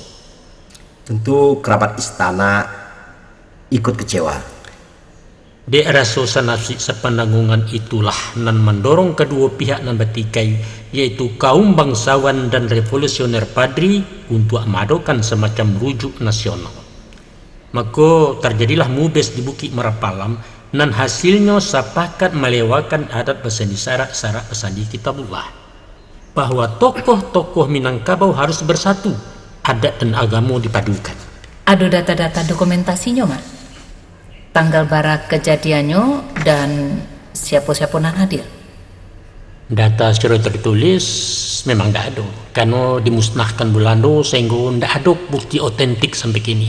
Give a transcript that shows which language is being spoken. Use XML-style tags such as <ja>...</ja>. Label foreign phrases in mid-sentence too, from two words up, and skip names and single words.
<id>Tentu kerabat istana ikut kecewa. De rasa sanasi sepenanggungan itulah nan mendorong kedua pihak nan bertikai, yaitu kaum bangsawan dan revolusioner Padri untuk memadukan semacam rujuk nasional. Maka terjadilah mubes di Bukit Marapalam nan hasilnya sepakat melewatkan</id> <min>adat Basandi Sarak Basandi Kitabullah,</min> <id>bahwa tokoh-tokoh Minangkabau harus bersatu, adat dan agama dipadukan. Ada data-data dokumentasinya, Mak? Tanggal barak kejadiannya dan siapa-siapa nan hadir? Data secara tertulis memang tidak ada, karena dimusnahkan Belanda sehingga tidak ada bukti otentik sampai kini.</id>